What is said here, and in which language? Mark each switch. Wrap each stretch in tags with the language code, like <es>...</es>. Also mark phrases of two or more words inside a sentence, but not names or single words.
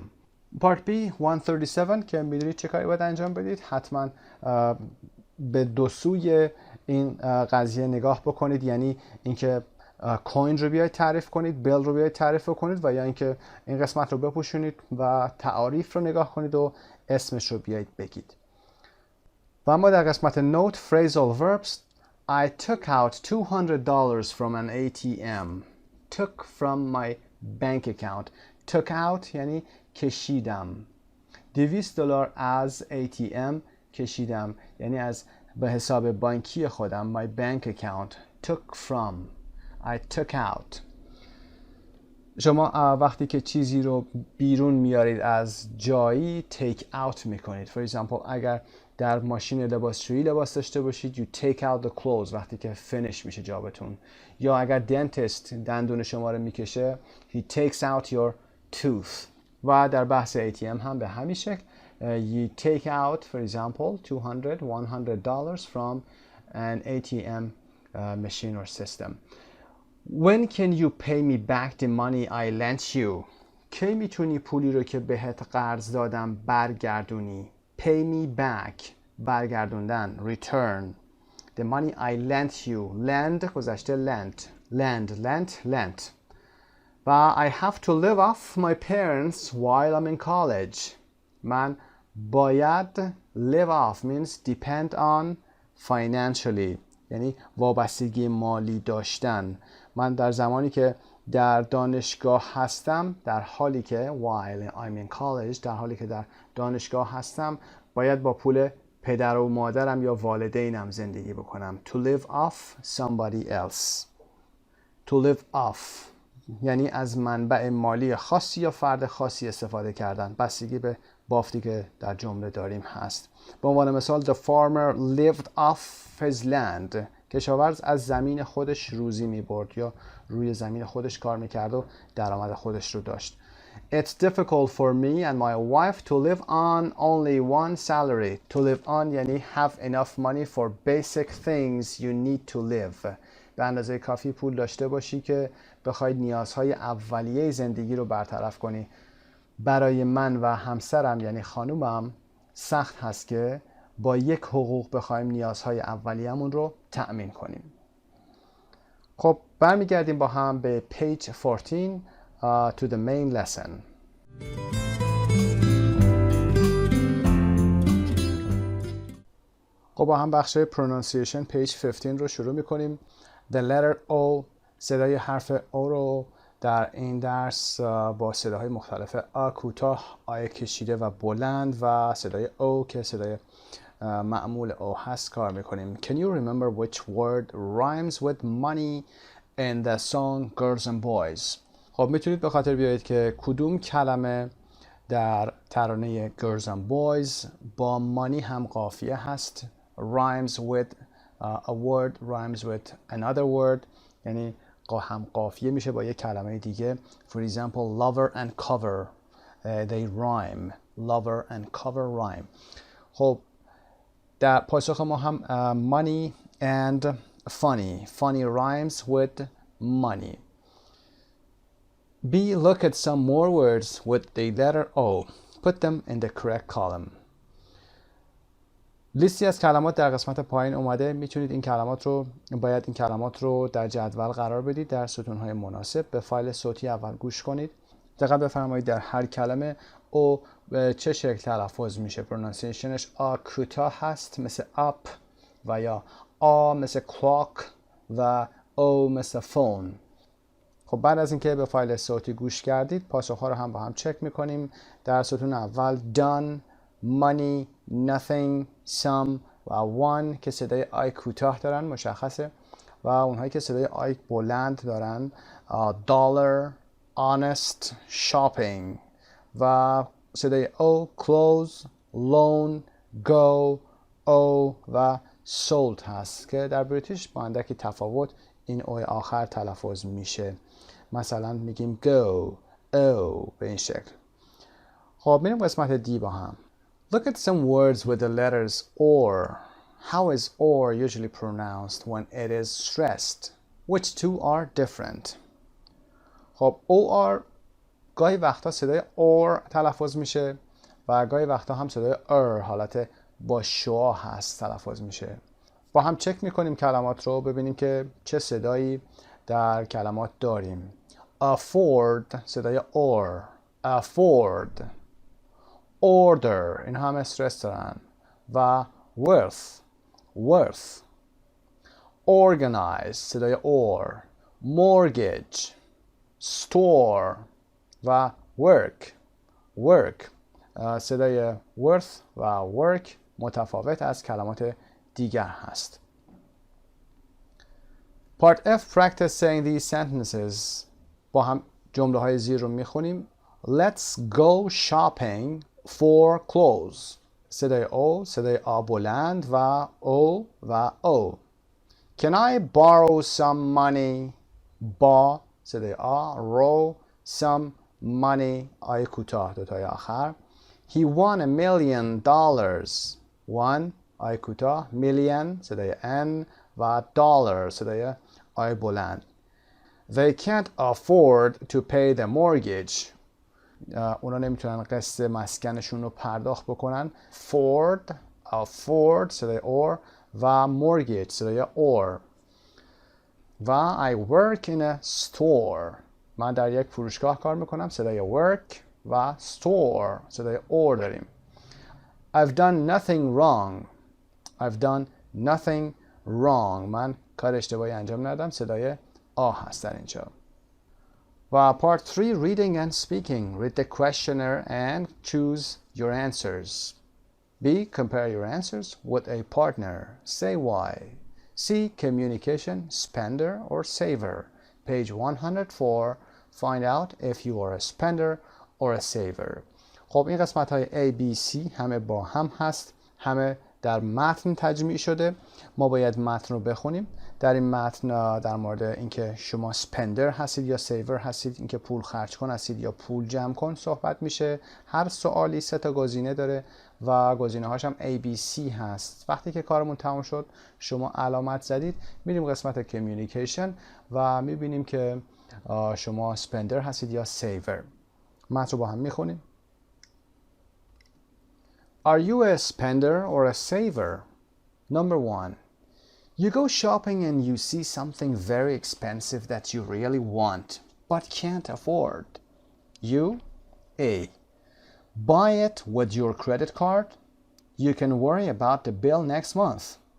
<fa>پارت B 137 که میدونید چه کاری باید انجام بدید، حتما به دو سوی این قضیه نگاه بکنید، یعنی اینکه کوین رو بیاید تعریف کنید، بیل رو بیاید تعریف کنید و یا اینکه این قسمت رو بپوشونید و تعاریف رو نگاه کنید و اسمش رو بیاید بگید. و اما در قسمت نوت</fa> <en>phrasal verbs I took out $200 from an ATM. Took from my bank account. Took out</en> <fa>یعنی کشیدم. $200 از ATM کشیدم، یعنی از به حساب بانکی خودم</fa> <en>my bank account. Took from I took out.</en> <fa>شما وقتی که چیزی رو بیرون میارید از جایی</fa> <en>take out</en> <fa>میکنید.</fa> <en>For example</en> <fa>اگر در ماشین لباسشویی لباس داشته باشید</fa> <en>you take out the clothes</en> <fa>وقتی که finish میشه جابتون. یا اگر dentist دندون شما رو میکشه</fa> <en>he takes out your tooth.</en> <fa>و در بحث ATM هم به همین شکل</fa> <en>you take out for example $100 from an ATM machine or system. When can you pay me back the money I lent you?</en> <fa>کی میتونی پولی رو که بهت قرض دادم برگردونی؟</fa> <en>Pay me back برگردوندن return. The money I lent you. Lend گذشته lent. و I have to live off my parents while I'm in college.</en> <fa>من باید</fa> <en>live off means depend on financially</en> <fa>یعنی وابستگی مالی داشتن. من در زمانی که در دانشگاه هستم، در حالی که</fa> <en>while I'm in college</en> <fa>در حالی که در دانشگاه هستم باید با پول پدر و مادرم یا والدینم زندگی بکنم.</fa> <en>To live off somebody else. To live off</en> <fa>یعنی از منبع مالی خاصی یا فرد خاصی استفاده کردن، بستگی به بافتی که در جمله داریم هست. به عنوان مثال</fa> <en>the farmer lived off his land.</en> <fa>کشاورز از زمین خودش روزی می برد یا روی زمین خودش کار میکرد و درآمد خودش رو داشت.</fa> <en>It's difficult for me and my wife to live on only one salary. To live on یعنی have enough money for basic things you need to live.</en> <fa>به اندازه کافی پول داشته باشی که بخواید نیازهای اولیه زندگی رو برطرف کنی. برای من و همسرم یعنی خانومم سخت هست که با یک حقوق بخوایم نیازهای اولیه‌مون رو تأمین کنیم. خب برمیگردیم با هم به</fa> <en>page 14 to the main lesson.</en> <fa>خب با هم بخش</fa> <en>pronunciation page 15</en> <fa>رو شروع میکنیم.</fa> <en>The letter O،</en> <fa>صدای حرف O رو در این درس با صداهای مختلف آ کوتاه، آی کشیده و بلند و صدای O که صدای معمول O هست کار میکنیم.</fa> <en>Can you remember which word rhymes with money in the song Girls and Boys؟</en> <fa>خب میتونید به خاطر بیارید که کدوم کلمه در ترانه Girls and Boys با money هم قافیه هست.</fa> <en>Rhymes with a word rhymes with another word</en> <fa>یعنی هم قافیه میشه با یک کلمه دیگه.</fa> <en>For example lover and cover they rhyme. Lover and cover rhyme.</en> <fa>خب در پاسخ ما هم</fa> <en>money and funny. Funny rhymes with money. B. Look at some more words with the letter O. Put them in the correct column.</en> <fa>لیستی از کلمات در قسمت پایین اومده. میتونید باید این کلمات رو در جدول قرار بدید در ستونهای مناسب. به فایل صوتی اول گوش کنید. دقت بفرمایید در هر کلمه او به چه شکل تلفظ میشه. پرونانسیشنش آ کوتاه هست مثل up و یا آ مثل clock و او مثل phone. خب بعد از اینکه به فایل صوتی گوش کردید پاسخ‌ها رو هم با هم چک میکنیم. در ستون اول</fa> <en>done، money، nothing، some</en> <fa>و one که صدای آی کوتاه دارن مشخصه و اونهایی که صدای آی بلند دارن</fa> <en>dollar، honest، shopping</en> <fa>و صدای او</fa> <en>close، loan، go،</en> <fa>او و sold هست که در بریتیش با اندکی تفاوت این او آخر تلفظ میشه. مثلا میگیم go، او به این شکل. خب میریم قسمت دی با هم.</fa> <en>Look at some words with the letters or. How is or usually pronounced when it is stressed? Which two are different?</en> <fa>خب or گاهی وقتا صدای or تلفظ میشه و گاهی وقتا هم صدای حالت با شعا هست تلفظ میشه. با هم چک میکنیم کلمات رو ببینیم که چه صدایی در کلمات داریم. afford صدای</fa> <en>or، afford، order</en> <fa>این هم استرس دارن و</fa> <en>worth، organize</en> <fa>صدای</fa> <en>or، mortgage، store</en> <fa>و</fa> <en>work صدای worth و work</en> <fa>متفاوت از کلمات دیگر هست.</fa> <en>Part F practice saying these sentences. با هم جمله های زیر رو میخونیم. Let's go shopping for clothes.</en> <fa>صدای او، صدای آ بلند و او.</fa> <en>Can I borrow some money?</en> <fa>با صدای آ،</fa> <en>row، some money</en> <fa>آی کوتاه دوتای آخر.</fa> <en>He won $1,000,000. won</en> <fa>آی کوتاه، million صدای n و dollar صدای آی بلند.</fa> <en>They can't afford to pay the mortgage.</en> <fa>اونا نمیتونن قسط مسکنشون رو پرداخت بکنن. afford صدای or و mortgage صدای or.</fa> <en>و I work in a store.</en> <fa>من در یک فروشگاه کار میکنم صدای work و store صدای or داریم.</fa> <en>I've done nothing wrong. I've done nothing wrong.</en> <fa>من کار اشتباهی انجام ندادم صدای آ هست در اینجا.</fa> <en>و part 3 reading and speaking. Read the questionnaire and choose your answers. B. Compare your answers with a partner. Say why. C. Communication, spender or saver. Page 104. Find out if you are a spender or a saver.</en> <fa>خب این قسمت های A, B, C همه با هم هست. همه در متن تجمیع شده. ما باید متن رو بخونیم. در این متن در مورد اینکه شما سپندر هستید یا سیور هستید، اینکه پول خرج کن هستید یا پول جمع کن صحبت میشه. هر سوالی 3 تا گزینه داره و گزینه هاش هم A, B, C هست. وقتی که کارمون تموم شد شما علامت زدید میریم قسمت کمیونیکیشن و میبینیم که شما سپندر هستید یا سیور. متن رو با هم میخونیم.</fa> <en>Are you a spender or a saver? Number 1. You go shopping and you see something very expensive that you really want but can't afford. You A. Buy it with your credit card. You can worry about the bill next month.</en>